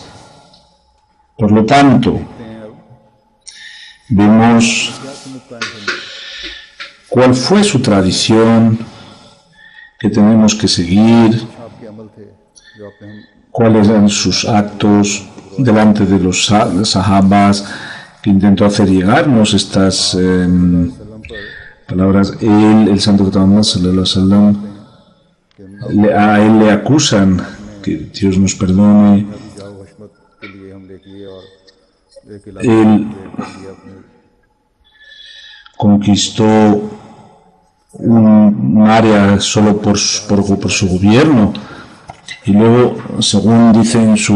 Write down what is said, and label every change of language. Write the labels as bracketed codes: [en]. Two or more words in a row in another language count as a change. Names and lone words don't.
[es] Por lo tanto, vemos cuál fue su tradición que tenemos que seguir, cuáles eran sus actos delante de los sahabas, que intentó hacer llegarnos estas palabras. El santo Muhammad [ar] صلى الله عليه وسلم, [es] a él le acusan, que Dios nos perdone, él conquistó un área solo por su gobierno, y luego, según dicen